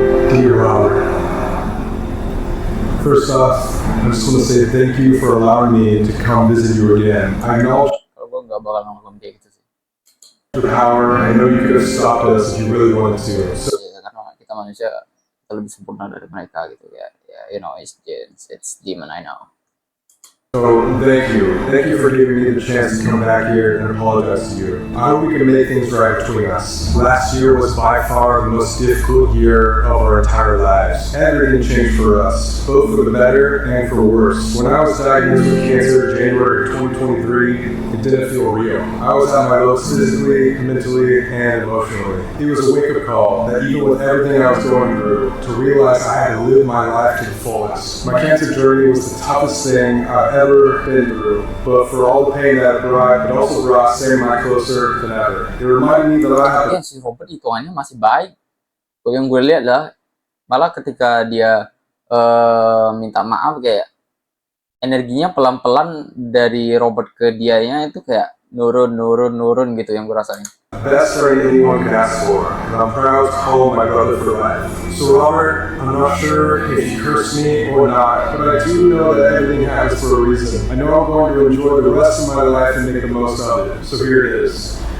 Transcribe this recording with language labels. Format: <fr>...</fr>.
<en>Dear Robert, first off, I just want to say thank you for allowing me to come visit you again. I acknowledge</en> <id>Kalau gue nggak bakal ngomong kayak gitu sih.</id> <en>your power. I know you could have stopped us if you really wanted to. So,</en> <id>Ya, karena kita manusia kita lebih sempurna dari mereka gitu ya.</id> <en>You know, it's demon, I know. thank you. Thank you for giving me the chance to come back here and apologize to you. I hope we can make things right between us. Last year was by far the most difficult year of our entire lives. Everything changed for us, both for the better and for worse. When I was diagnosed with cancer in January 2023, it didn't feel real. I was at my lowest physically, mentally, and emotionally. It was a wake-up call that even with everything I was going through, to realize I had to live my life to the fullest. My cancer journey was the toughest thing I've ever been through, but for all the pain that it brought, it also brought Sam and I closer than ever. It reminded me that I have</en> <id>Tapi si Robert hitungannya masih baik. Yang gue lihat lah, malah ketika dia minta maaf kayak energinya pelan-pelan dari Robert ke dianya itu kayak nurun gitu yang gue rasain.</id> <en>Best friend anyone could ask for, and I'm proud to call my brother for life. So Robert, I'm not sure if you curse me or not, but I do know that everything happens for a reason. I know I'm going to enjoy the rest of my life and make the most of it. So here it is.</en>